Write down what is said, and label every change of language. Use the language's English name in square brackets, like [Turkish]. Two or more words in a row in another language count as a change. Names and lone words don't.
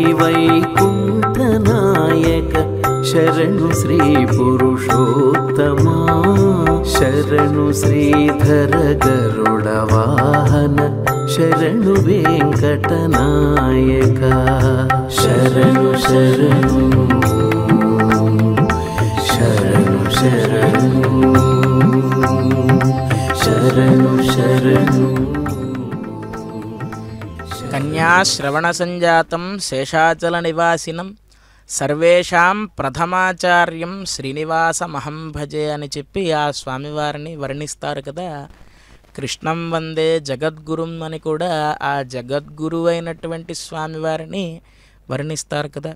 [Kannada] ವೈಕುಂಠನಾಯಕ ಶರಣು ಶ್ರೀ ಪುರುಷೋತ್ತಮಾ ಶರಣು ಶ್ರೀಧರ ಗರುಡವಾಹನ ಶರಣು ವೇಂಕಟನಾಯಕಾ ಶರಣು ಶರಣು ಶರಣು ಶರಣು ಶರಣು ಶರಣು शरणु शरणु शरणु शरणु [Sanskrit] కన్యాశ్రవణ సంజాతం శేషాచల నివాసినం సర్వేషాం ప్రథమాచార్యం శ్రీనివాసమహం భజే [Telugu] అని చెప్పి ఆ స్వామివారిని వర్ణిస్తారు కదా. [Sanskrit] కృష్ణం వందే జగద్గురుం [Telugu] అని కూడా ఆ జగద్గురు అయినటువంటి స్వామివారిని వర్ణిస్తారు కదా.